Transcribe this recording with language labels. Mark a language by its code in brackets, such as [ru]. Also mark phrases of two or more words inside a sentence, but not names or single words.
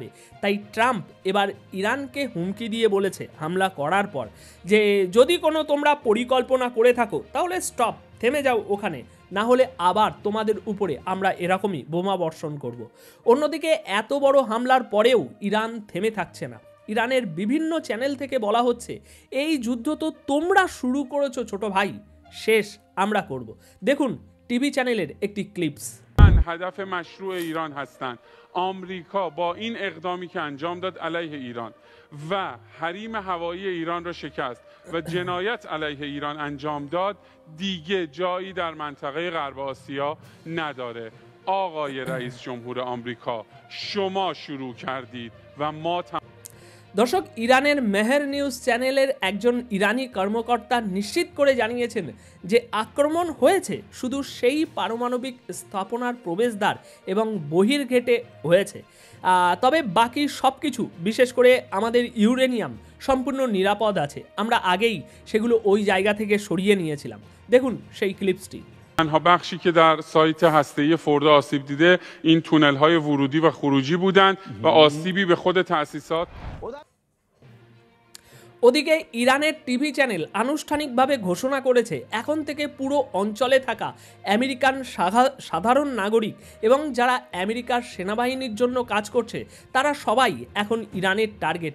[bn] তাই ট্রাম্প এবার ইরানকে হুমকি দিয়ে বলেছে হামলা করার পর যে যদি কোনো তোমরা পরিকল্পনা করে থাকো তাহলে স্টপ, থেমে যাও ওখানে, না হলে আবার তোমাদের উপরে আমরা এরকমই বোমা বর্ষণ করব। অন্যদিকে এত বড় হামলার পরেও ইরান থেমে থাকছে না। ইরানের বিভিন্ন চ্যানেল থেকে বলা হচ্ছে, এই যুদ্ধ তো তোমরা শুরু করেছো ছোট ভাই, শেষ আমরা করব। দেখুন টিভি চ্যানেলের একটি ক্লিপস। [fa] هدف مشروع ایران هستند. آمریکا با این اقدامی که انجام داد علیه ایران و حریم هوایی ایران را شکست و جنایت علیه ایران انجام داد، دیگه جایی در منطقه غرب آسیا نداره. آقای رئیس جمهور آمریکا، شما شروع کردید و ما [bn] দর্শক, ইরানের মেহের নিউজ চ্যানেলের একজন ইরানি কর্মকর্তা নিশ্চিত করে জানিয়েছেন যে আক্রমণ হয়েছে শুধু সেই পারমাণবিক স্থাপনার প্রবেশদ্বার এবং বহির্গেটে হয়েছে, তবে বাকি সব কিছু, বিশেষ করে আমাদের ইউরেনিয়াম, সম্পূর্ণ নিরাপদ আছে। আমরা আগেই সেগুলো ওই জায়গা থেকে সরিয়ে নিয়েছিলাম। দেখুন সেই ক্লিপসটি। [fa] تنها بخشی که در سایت هسته‌ای فورdo آسیب دیده این تونل‌های ورودی و خروجی بودند و آسیبی به خود تأسیسات। [bn] ওদিকে ইরানের টিভি চ্যানেল আনুষ্ঠানিকভাবে ঘোষণা করেছে এখন থেকে পুরো অঞ্চলে থাকা আমেরিকান সাধারণ নাগরিক এবং যারা আমেরিকার সেনাবাহিনীর জন্য কাজ করছে তারা সবাই এখন ইরানের টার্গেটে।